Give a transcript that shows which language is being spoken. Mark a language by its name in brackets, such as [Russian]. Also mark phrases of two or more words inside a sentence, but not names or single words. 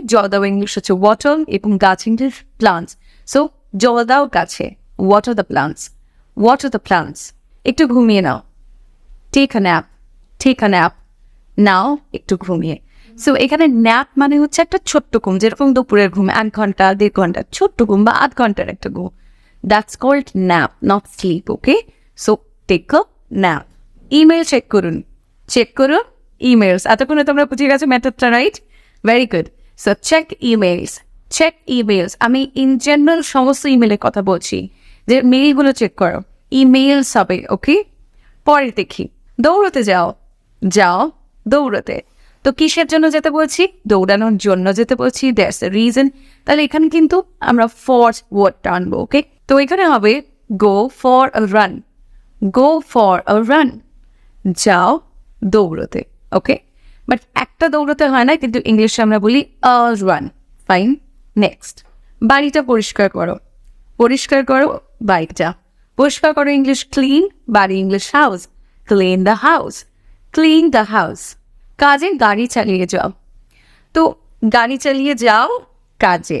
[Bangla] জল দেওয়া ইংলিশ হচ্ছে ওয়াটার এবং গাছ ইংলিশ প্লান্টস। সো জল দাও গাছে, [English] water the plants, water the plants. [Bangla] একটু ঘুমিয়ে নাও, [English] take a nap, take a nap, [Bangla] নাও একটু ঘুমিয়ে। সো এখানে ন্যাপ মানে হচ্ছে একটা ছোট্ট ঘুম, যেরকম দুপুরের ঘুম 1 ঘন্টা 1.5 ঘন্টা, ছোট্ট ঘুম বা 8 ঘন্টার একটা ঘুম, [English] that's called nap, not sleep. okay, so take a nap. [Bangla] ইমেল চেক করুন, চেক করুন ইমেলস। এতক্ষণে তোমরা বুঝে গেছো মেথডটা, [English] right? very good. so check emails, check emails. [Bangla] আমি [English] in general [Bangla] সমস্ত ইমেলের কথা বলছি, যে মেইলগুলো চেক করো, ইমেলস হবে। ওকে, পরে দেখি, দৌড়তে যাও, যাও দৌড়তে। তো কিসের জন্য যেতে বলছি? দৌড়ানোর জন্য যেতে বলছি, [English] that's the reason. [Bangla] তাহলে এখানে কিন্তু আমরা ফর ওয়ার্ডটা আনবো। ওকে, তো এখানে হবে [English] go for a run. Go for a run. [Bangla] যাও দৌড়তে, ওকে? বাট একটা দৌড়তে হয় না, কিন্তু ইংলিশে আমরা বলি [English] a run. [Bangla] ফাইন। নেক্সট, বাড়িটা পরিষ্কার করো। পরিষ্কার করো বাড়িটা। পরিষ্কার করো ইংলিশ ক্লিন, বাড়ি ইংলিশ হাউস। [English] clean the house. clean the house. [Bangla] কাজে গাড়ি চালিয়ে যাও। তো গাড়ি চালিয়ে যাও কাজে।